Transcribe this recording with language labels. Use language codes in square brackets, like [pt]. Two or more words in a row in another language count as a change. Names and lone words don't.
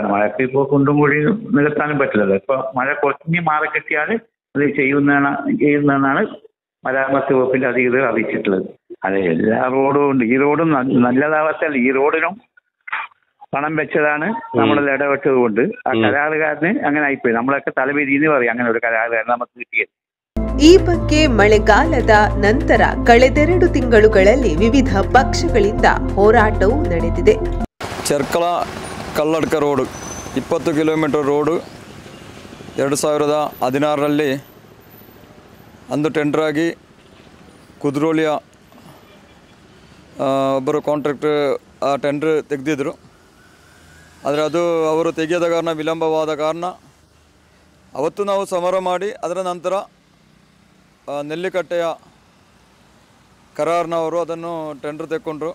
[ml] മഴക്ക് ഇപ്പോൾ കുണ്ടും കുഴി നികത്താനും പറ്റില്ലല്ലോ. ഇപ്പൊ മഴ കുറഞ്ഞ് മാറി കിട്ടിയാൽ അത് ചെയ്യുന്നതെന്നാണ് മരാമത്ത് വകുപ്പിന്റെ അധികൃതർ അറിയിച്ചിട്ടുള്ളത്. അതെ, എല്ലാ റോഡും ഉണ്ട്. ഈ റോഡും നല്ലതാവത്തല്ല. ഈ റോഡിനും പണം വെച്ചതാണ് നമ്മളെല്ലാം ഇടപെട്ടത് കൊണ്ട് ആ കരാറുകാരന് അങ്ങനെ ആയിപ്പോയി. നമ്മളൊക്കെ തലവേദിന്ന് പറയും അങ്ങനെ ഒരു കരാറുകാരൻ നമുക്ക് കിട്ടിയത്. [kn] ಈ ಬಗ್ಗೆ ಮಳೆಗಾಲದ ನಂತರ ಕಳೆದೆರಡು ತಿಂಗಳುಗಳಲ್ಲಿ ವಿವಿಧ ಪಕ್ಷಗಳಿಂದ ಹೋರಾಟವೂ ನಡೆದಿದೆ. ചെർക്കള കള്ളടക്ക റോഡ് 20 കിലോമೀಟರ್ ರೋಡು 2016ರಲ್ಲಿ ಅಂದು ಟೆಂಡರ್ ಆಗಿ ಕುದ್ರೋಳಿಯ ಒಬ್ಬರು ಕಾಂಟ್ರಾಕ್ಟರ್ ಆ ಟೆಂಡರ್ ತೆಗೆದಿದ್ರು. ಆದರೆ ಅದು ಅವರು ತೆಗೆಯದ ಕಾರಣ ವಿಳಂಬವಾದ ಕಾರಣ ಅವತ್ತು ನಾವು ಸಮರ ಮಾಡಿ ಅದರ ನಂತರ ನೆಲ್ಲಿಕಟ್ಟೆಯ ಕರಾರ್ನವರು ಅದನ್ನು ಟೆಂಡರ್ ತೆಕ್ಕೊಂಡ್ರು.